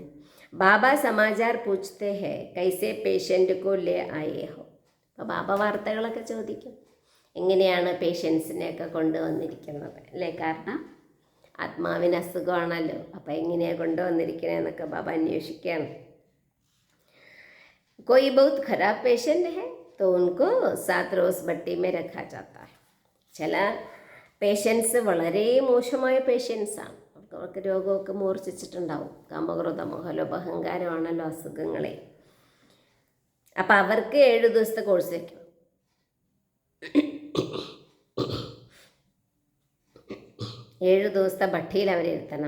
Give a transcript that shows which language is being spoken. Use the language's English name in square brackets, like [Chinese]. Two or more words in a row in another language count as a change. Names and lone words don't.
[Hindi] बाबा समाचार पूछते हैं कैसे पेशेंट को ले आए हो. [Malayalam] അപ്പോൾ ബാബ വാർത്തകളൊക്കെ ചോദിക്കും, എങ്ങനെയാണ് പേഷ്യൻസിനെയൊക്കെ കൊണ്ടുവന്നിരിക്കുന്നത് അല്ലേ. കാരണം ആത്മാവിന് അസുഖമാണല്ലോ, അപ്പം എങ്ങനെയാണ് കൊണ്ടുവന്നിരിക്കണേന്നൊക്കെ ബാബ അന്വേഷിക്കുകയാണ്. [Hindi] कोई बहुत खराब पेशेंट है तो उनको 7 रोज़ भट्टी में रखा जाता है. [Malayalam] ചില പേഷ്യൻസ് വളരെ മോശമായ പേഷ്യൻസാണ്. അവർക്ക് രോഗമൊക്കെ മൂർച്ഛിച്ചിട്ടുണ്ടാവും. കാമക്രോധ മോഹലോഭ അഹങ്കാരമാണല്ലോ അസുഖങ്ങളെ. അപ്പം അവർക്ക് 7 ദിവസത്തെ കോഴ്സ് വയ്ക്കണം. 7 ദിവസത്തെ ഭട്ടിയിൽ അവരിരുത്തണം.